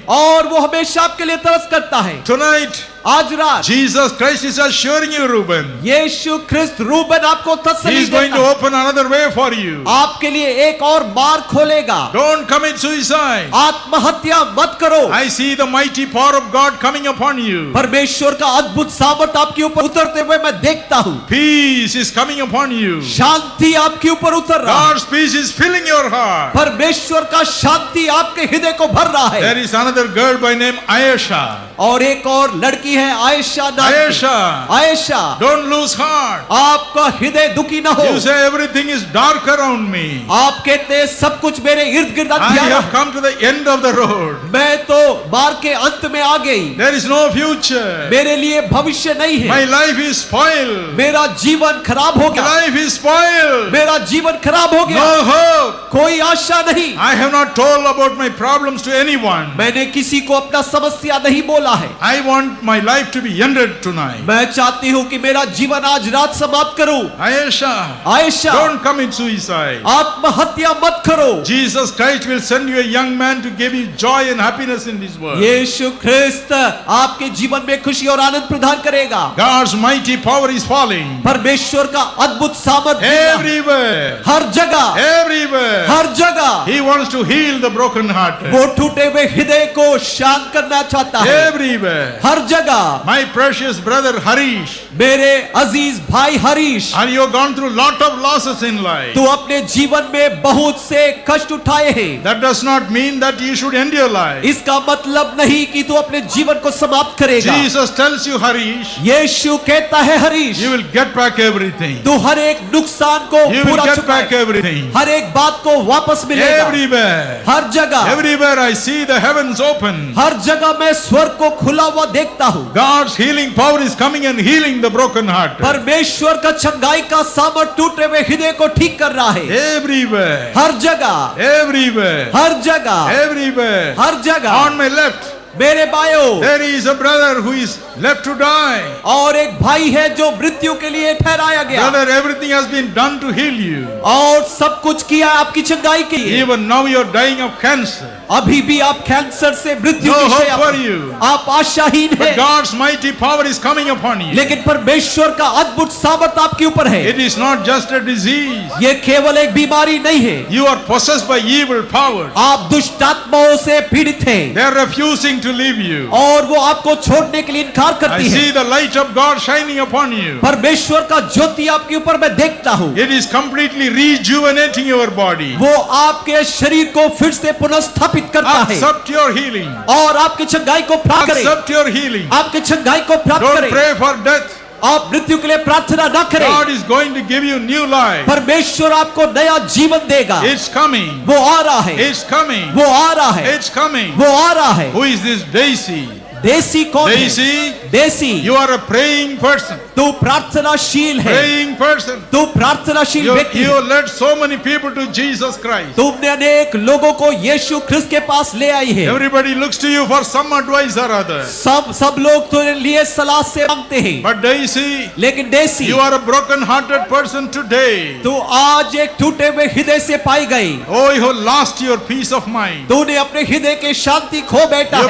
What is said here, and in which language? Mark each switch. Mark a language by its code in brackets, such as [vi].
[hi] और वो हमेशा आपके लिए तरस करता है। [en] Tonight, [hi] आज रात [en] Jesus Christ is assuring you, Reuben, [hi] Yeshu Christ Reuben आपको [en] He [hi] तसल्ली [en] is going [hi] देता [en] to [hi] है, [en] open another way for you. [hi] आपके लिए एक और मार्ग खोलेगा। [en] Don't commit suicide. [hi] आत्महत्या मत करो। [en] I see the mighty power of God coming upon you. [hi] परमेश्वर का अद्भुत सामर्थ आपके ऊपर उतरते हुए मैं देखता हूँ। [en] Peace is coming upon you. [hi] शांति आपके ऊपर उतर रहा है। [en] God's peace is filling your heart. [hi] परमेश्वर का शांति आपके हृदय को भर रहा है। [en] There is another girl by name Ayesha. [hi] और एक और लड़की है आयशा नाम की। [en] Ayesha, [hi] Ayesha, [en] don't lose heart. [hi] आपका हृदय दुखी ना हो। [en] You say everything is dark around me. [hi] आप कहते हैं सब कुछ मेरे इर्द गिर्द [en] I [hi] अंधियारा [en] have [hi] है। [en] come to the end of the road. [hi] मैं तो मार्ग के अंत में आ गई, [en] There is no future. [hi] मेरे लिए भविष्य नहीं है। [en] My life is spoiled. [hi] मेरा जीवन खराब हो [en] My [hi] गया, [en] life is spoiled. [hi] मेरा जीवन खराब हो गया, [en] No hope. [hi] कोई आशा नहीं। [en] I have not told about my problems to anyone. [hi] मैंने किसी को अपना समस्या नहीं बोला है। [en] I want my life to be ended tonight. [hi] मैं चाहती हूँ कि मेरा जीवन आज रात समाप्त करूं। [en] Ayesha, [hi] Ayesha, [en] don't commit suicide. [hi] आत्महत्या मत करो। [en] Jesus Christ will send you a young man to give you joy and happiness in this world. [hi] यीशु ख्रिस्त आपके जीवन में खुशी और आनंद प्रदान करेगा। [en] God's mighty power is falling [hi] परमेश्वर का अद्भुत सामर्थ्य [en] everywhere. [hi] हर जगह, [en] Everywhere. [hi] हर जगह [en] He wants to heal the broken hearted. [hi] वो टूटे हुए हृदय को शांत करना चाहता है। [en] Everywhere. [hi] हर जगह [en] My precious brother Harish, [hi] मेरे अजीज भाई Harish, [en] and you have gone through lot of losses in life. [hi] तू अपने जीवन में बहुत से कष्ट उठाए हैं। [en] That does not mean that you should end your life. [hi] इसका मतलब नहीं कि तू अपने जीवन को समाप्त करेगा। [en] Jesus tells you, Harish, [hi] यीशु कहता है Harish, [en] you will get back everything. [hi] तू हर एक नुकसान को [en] You will [hi] पूरा [en] get back [hi] चुकाए, [en] everything. [hi] हर एक बात को वापस मिलेगा। [en] Everywhere. [hi] हर जगह [en] Everywhere I see the heavens open. [hi] हर जगह मैं स्वर्ग को खुला हुआ देखता हूँ। [en] God's healing power is coming and healing the broken heart. [hi] परमेश्वर का चंगाई का सामर्थ टूटे हुए हृदय को ठीक कर रहा है। [en] Everywhere. [hi] हर जगह, [en] Everywhere. [hi] हर जगह, [en] Everywhere. [hi] हर जगह। [en] On my left, [hi] मेरे बायों [en] there is a brother who is left to die. [hi] और एक भाई है जो मृत्यु के लिए ठहराया गया। [en] Brother, everything has been done to heal you. [hi] और सब कुछ किया आपकी चंगाई के लिए। [en] Even now you are dying of cancer. [hi] अभी भी आप कैंसर से मृत्यु [en] No [hi] की [en] hope [hi] शैया [en] for [hi] पर- [en] you. [hi] आप आशाहीन [en] But [hi] हैं। [en] God's mighty power is coming upon you. [hi] लेकिन परमेश्वर का अद्भुत सामर्थ आपके ऊपर है। [en] It is not just a disease. [hi] ये केवल एक बीमारी नहीं है। [en] You are possessed by evil powers. [hi] आप दुष्ट आत्माओं से पीड़ित हैं [en] They are refusing to leave you. [hi] और वो आपको छोड़ने के लिए इनकार [en] I [hi] करती [en] see [hi] है। [en] the light of God shining upon you. [hi] परमेश्वर का ज्योति आपके ऊपर मैं देखता हूँ। [en] It is completely rejuvenating your body. [hi] वो आपके शरीर को फिर से पुनर्स्थापित करता है [en] Accept your healing. [hi] और आपकी चंगाई को प्राप्त करें। [en] Accept your healing. [hi] आपकी चंगाई को प्राप्त [en] Don't [hi] करें। [en] pray for death. [hi] आप मृत्यु के लिए प्रार्थना न करें। [en] God is going to give you new life. [hi] परमेश्वर आपको नया जीवन देगा। [en] It's coming. [hi] वो आ रहा है, [en] It's coming. [hi] वो आ रहा है, [en] It's coming. [hi] वो आ रहा है। [en] Who is this Daisy? [hi] देसी कौन है? [en] Daisy, [hi] देसी, [en] you are a praying person. [hi] तू प्रार्थनाशील है। [en] Praying person. [hi] तू प्रार्थनाशील [en] You, [hi] व्यक्ति [en] you [hi] है। [en] led so many people to Jesus Christ. [hi] तुमने अनेक लोगों को यीशु ख्रिस्त के पास ले आई है। [en] Everybody looks to you for some advice or other. [hi] सब लोग तेरे लिए सलाह से मांगते हैं। [en] But Daisy, [hi] लेकिन देसी, [en] you are a broken-hearted person today. [hi] तू आज एक टूटे हुए हृदय से पाई गई। [en] Oh, you have lost your peace of mind. [hi] तूने अपने हृदय के शांति खो बैठा